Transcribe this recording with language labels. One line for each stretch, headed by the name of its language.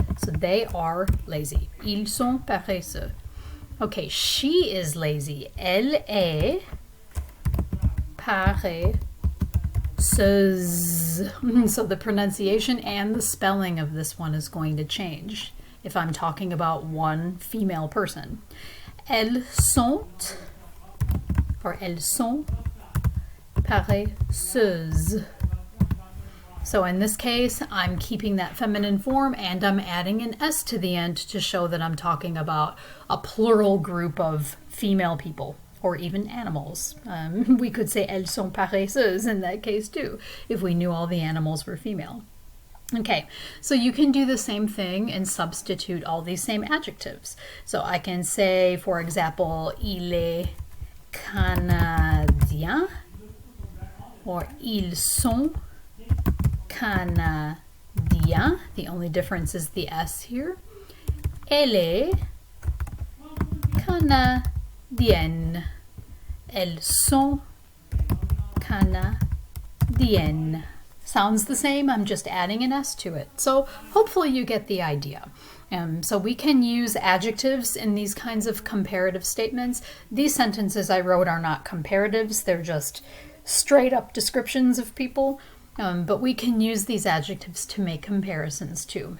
English: So they are lazy.
French: Ils sont paresseux.
English: Okay, she is lazy.
French: Elle est paresseuse.
English: So the pronunciation and the spelling of this one is going to change if I'm talking about one female person.
French: Elles sont paresseuses.
English: So in this case, I'm keeping that feminine form and I'm adding an S to the end to show that I'm talking about a plural group of female people or even animals. We could say
French: elles sont paresseuses
English: in that case too, if we knew all the animals were female. Okay, so you can do the same thing and substitute all these same adjectives. So I can say, for example,
French: il est canadien,
English: or
French: ils sont canadiens.
English: The only difference is the S here.
French: Elle est canadienne. Elles sont canadiennes.
English: Sounds the same, I'm just adding an S to it. So hopefully you get the idea. So we can use adjectives in these kinds of comparative statements. These sentences I wrote are not comparatives, they're just straight up descriptions of people. But we can use these adjectives to make comparisons too.